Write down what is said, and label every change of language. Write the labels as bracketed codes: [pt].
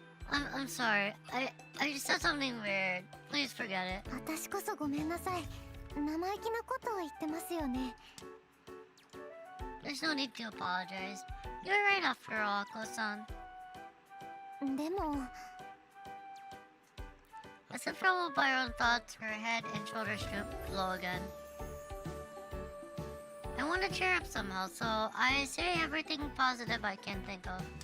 [en] I'm sorry. I just said something weird. Please forget it. [ja] 私こそごめんなさい。生意気なことを言ってますよね。 [en] There's no need to apologize. You're right after all, Ako-san. [ja] でも [en] As if troubled by her own thoughts, her head and shoulders drooped low again. I want to cheer up somehow, so I say everything positive I can think of.